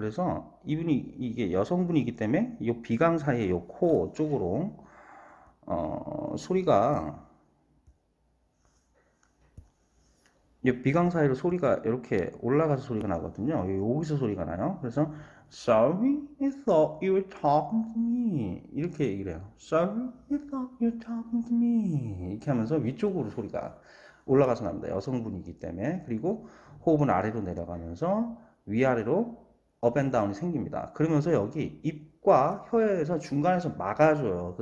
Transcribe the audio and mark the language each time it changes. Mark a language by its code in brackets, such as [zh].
[ko] 그래서 이분이 이게 여성분이기 때문에 이 비강 사이에 이 코 쪽으로 소리가 이 비강 사이로 소리가 이렇게 올라가서 소리가 나거든요. 여기서 소리가 나요. 그래서 [en] Sorry, I thought you were talking to me. [ko] 이렇게 얘기를 해요. [en] Sorry, I thought you were talking to me. [ko] 이렇게 하면서 위쪽으로 소리가 올라가서 납니다. 여성분이기 때문에. 그리고 호흡은 아래로 내려가면서 위아래로 업 앤 다운이 생깁니다. 그러면서 여기 입과 혀에서 중간에서 막아줘요.